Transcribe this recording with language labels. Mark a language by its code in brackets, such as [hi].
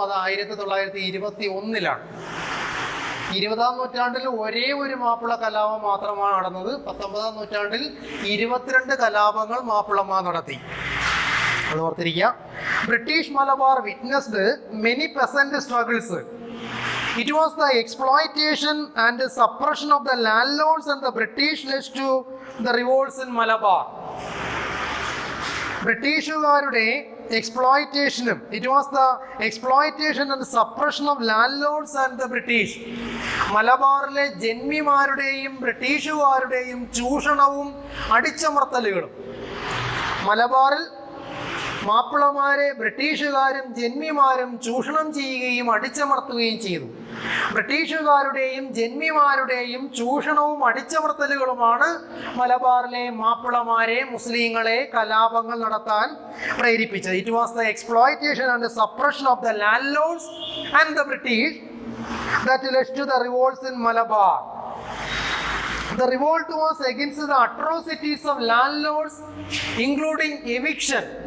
[ml] അത് 1921-ലാണ്. 20-ാം നൂറ്റാണ്ടിൽ ഒരേ ഒരു മാപ്പിള കലാപം മാത്രമാണ് നടന്നത്. 19-ാം നൂറ്റാണ്ടിൽ 22 കലാപങ്ങൾ മാപ്പിളമാർ നടത്തി. അത് ഓർത്തിരിക്കുക. [en] British Malabar witnessed many peasant struggles. It was the exploitation and suppression of the landlords and the British led to the revolts in Malabar. [ml] ബ്രിട്ടീഷുകാരുടെ എക്സ്പ്ലോയിറ്റേഷനും, [en] It was the exploitation and suppression of landlords and the British. [ml] മലബാറിലെ ജന്മിമാരുടെയും ബ്രിട്ടീഷുകാരുടെയും ചൂഷണവും അടിച്ചമർത്തലുകളും. മലബാറിൽ മാപ്പിളമാരെ ബ്രിട്ടീഷുകാരും ജന്മിമാരും ചൂഷണം ചെയ്യുകയും അടിച്ചമർത്തുകയും ചെയ്തു. ബ്രിട്ടീഷുകാരുടെയും ജന്മിമാരുടെയും ചൂഷണവും അടിച്ചമർത്തലുകളുമാണ് മലബാറിലെ മാപ്പിളമാരെ, മുസ്ലിങ്ങളെ കലാപങ്ങൾ നടത്താൻ പ്രേരിപ്പിച്ചത്. [en] It was the exploitation and suppression of the landlords and the British that led to the revolts in Malabar. The revolt was against the atrocities of landlords, including eviction.